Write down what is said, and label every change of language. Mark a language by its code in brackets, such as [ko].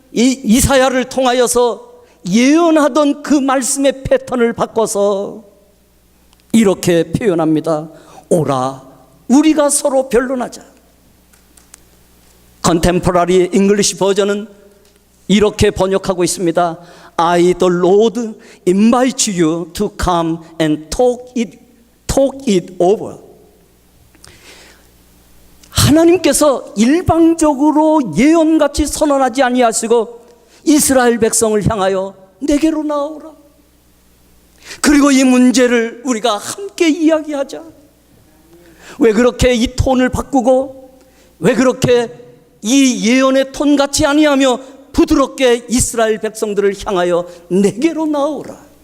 [ko] 이사야를 통하여서 예언하던 그 말씀의 패턴을 바꿔서 이렇게 표현합니다. 오라, 우리가 서로 변론하자. 컨템포러리 잉글리시 버전은 이렇게 번역하고 있습니다. [en] I, the Lord, invite you to come and talk it over. [ko] 하나님께서 일방적으로 예언같이 선언하지 아니하시고 이스라엘 백성을 향하여 내게로 나오라. 그리고 이 문제를 우리가 함께 이야기하자. 왜 그렇게 이 톤을 바꾸고 왜 그렇게 이 예언의 톤 같이 아니하며 부드럽게 이스라엘 백성들을 향하여 내게로 나오라.